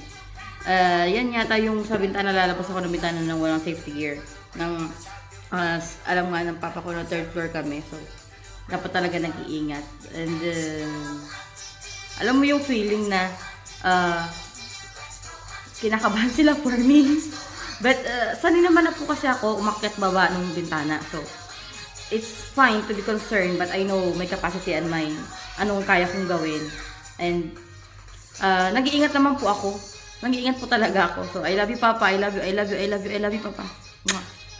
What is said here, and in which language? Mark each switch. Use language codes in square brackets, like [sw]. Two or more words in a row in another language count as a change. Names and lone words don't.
[tl] Yan yata yung sa bintana, lalabas ako ng bintana ng walang [en] safety gear. [tl] Alam nga ng papa ko na [en] third floor [tl] kami. So, dapat talaga nag-iingat. And, alam mo yung feeling na kinakabahan sila [en] for me. But, [tl] sanay naman na po kasi ako umakyat baba ng bintana. [en] So, it's fine to be concerned, but I know my capacity and my [tl] anong kaya kong gawin. And nag-iingat naman po ako. Nag-iingat po talaga ako. [en] So I love you, Papa. I love you, I love you, I love you, I love you, Papa. Mwah.